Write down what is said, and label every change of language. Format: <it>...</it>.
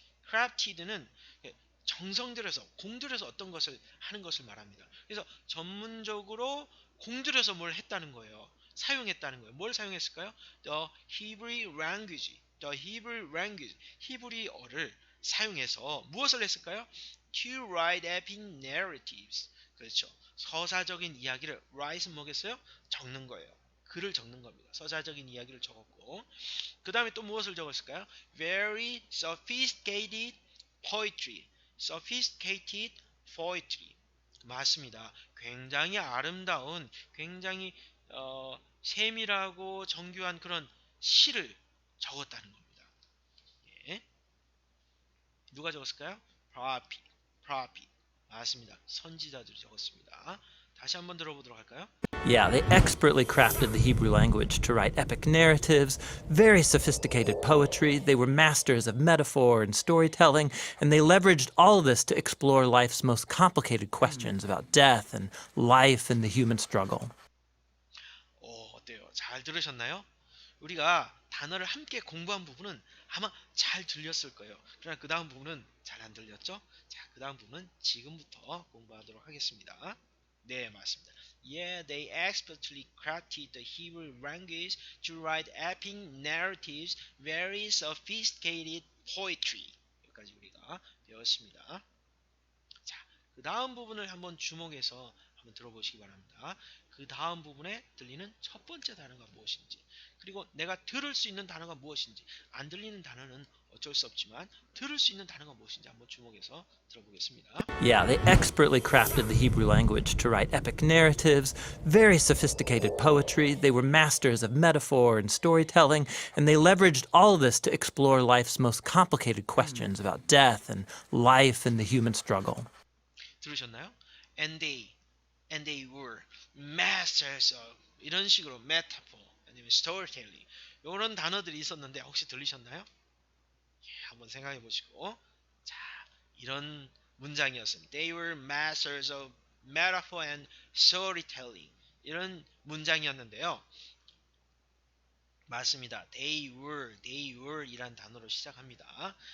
<ko>crafted는 정성 들여서 공들여서 어떤 것을 하는 것을 말합니다. 그래서 전문적으로 공들여서 뭘 했다는 거예요. 사용했다는 거예요. 뭘 사용했을까요?</ko> <en>The Hebrew language. The Hebrew language.</en> <ko>히브리어를 사용해서 무엇을 했을까요?</ko> <en>To write epic narratives.</en> <ko>그렇죠. 서사적인 이야기를 write는 뭐겠어요? 적는 거예요. 글을 적는 겁니다. 서사적인 이야기를 적었고 그 다음에 또 무엇을 적었을까요?</ko> <en>Very sophisticated poetry. sophisticated poetry.</en> <ko>맞습니다. 굉장히 아름다운, 굉장히 세밀하고 정교한 그런 시를 적었다는 겁니다. 예. 누가 적었을까요? prophet. prophet. 맞습니다. 선지자들이 적었습니다. 다시 한번 들어보도록 할까요?</ko> <en>Yeah, they expertly crafted the Hebrew language to write epic narratives, very sophisticated poetry. They were masters of metaphor and storytelling, and they leveraged all of this to explore life's most complicated questions about death and life and the human struggle.</en> <ko>어때요? 잘 들으셨나요? 우리가 단어를 함께 공부한 부분은 아마 잘 들렸을 거예요. 그러나 그 다음 부분은 잘 안 들렸죠? 자, 그 다음 부분은 지금부터 공부하도록 하겠습니다. 네, 맞습니다.</ko> <en>Yeah, they expertly crafted the Hebrew language to write epic narratives, very sophisticated poetry.</en> <ko>여기까지 우리가 배웠습니다. 자, 그 다음 부분을 한번 주목해서 한번 들어보시기 바랍니다. 그 다음 부분에 들리는 첫 번째 단어가 무엇인지, 그리고 내가 들을 수 있는 단어가 무엇인지, 안 들리는 단어는 어쩔 수 없지만 들을 수 있는 단어가 무엇인지 한번 주목해서 들어보겠습니다.</ko> <en>Yeah, they expertly crafted the Hebrew language to write epic narratives, very sophisticated poetry. They were masters of metaphor and storytelling, and they leveraged all of this to explore life's most complicated questions about death and life and the human struggle.</en> <ko>들으셨나요?</ko> <en>And they were masters of</en> <ko>이런 식으로 metaphor 아니면 storytelling 이런 단어들이 있었는데 혹시 들리셨나요? 예, 한번 생각해 보시고 자 이런 문장이었습니다.</ko> <en>They were masters of metaphor and storytelling</en> <ko>이런 문장이었는데요. 맞습니다.</ko> <en>They were</en> <ko>이란 단어로 시작합니다.</ko>